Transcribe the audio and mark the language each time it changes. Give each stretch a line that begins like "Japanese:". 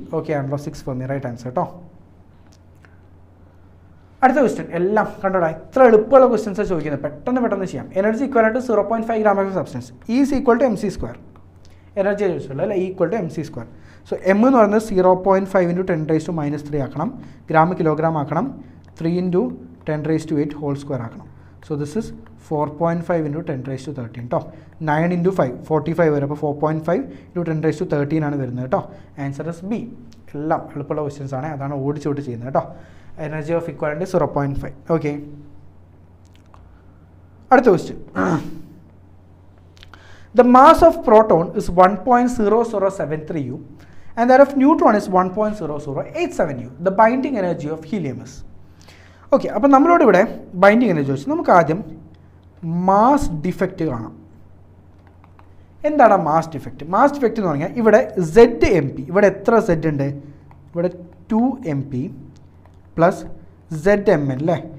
Malayalam: Okay, ആണല്ലോ, 6 Fermi right answer കേട്ടോ. അടുത്ത ക്വസ്റ്റ്യൻ എല്ലാം കണ്ടോടാ, ഇത്ര എളുപ്പമുള്ള ക്വസ്റ്റ്യൻസ് ചോദിക്കുന്നത്, പെട്ടെന്ന് ചെയ്യാം.
English: Energy equal to 0.5 gram of substance. E is equal to mc square.
Malayalam: Energy ചോദിച്ചുള്ളൂ അല്ലേ,
English: Equal to mc square.
Malayalam: So M എന്ന് പറയുന്നത് 0.5 ഇൻറ്റു 10⁻³ ആക്കണം, ഗ്രാം കിലോഗ്രാം ആക്കണം, 3 ഇൻറ്റു 10⁸ ഹോൾ സ്ക്വയർ ആക്കണം.
English: so this is
Malayalam: 4.5 ഇൻറ്റു 10⁻13 കേട്ടോ. 9 ഇൻറ്റു 5 45 വരും, അപ്പോൾ 4.5 ഇൻറ്റു 10⁻13 ആണ് വരുന്നത് കേട്ടോ.
English: Answer is B.
Malayalam: എല്ലാം എളുപ്പമുള്ള ക്വസ്റ്റ്യൻസ് ആണ്, അതാണ് ഓടിച്ചോട്ട് ചെയ്യുന്നത് കേട്ടോ. Energy of equality 0.5. ഓക്കെ, അടുത്ത question.
English: The mass of proton is 1.0073 U and that of neutron is 1.0087 U. The binding energy of helium is.
Malayalam: Okay, അപ്പോൾ നമ്മളോട് ഇവിടെ ബൈൻഡിങ് എനർജി ചോദിച്ചു. നമുക്ക് ആദ്യം മാസ് ഡിഫക്റ്റ് കാണാം. എന്താണ് മാസ് ഡിഫക്റ്റ്? മാസ് ഡിഫക്റ്റ് എന്ന് പറഞ്ഞാൽ ഇവിടെ ZMP, ഇവിടെ എത്ര Z ഉണ്ട്? ഇവിടെ 2MP പ്ലസ് ZMN അല്ലേ?